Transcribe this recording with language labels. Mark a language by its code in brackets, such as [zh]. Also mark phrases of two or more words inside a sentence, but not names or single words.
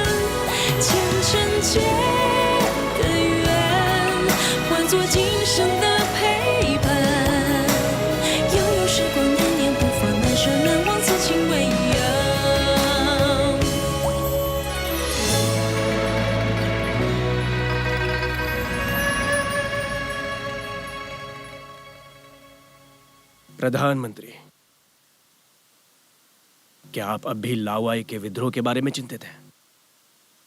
[zh] 前尘劫。做今生的陪伴，悠悠时光难念不放，难舍难忘，此情未央。 [hi] प्रधानमंत्री, क्या आप अब भी लाओवाई के विद्रोह के बारे में चिंतित हैं?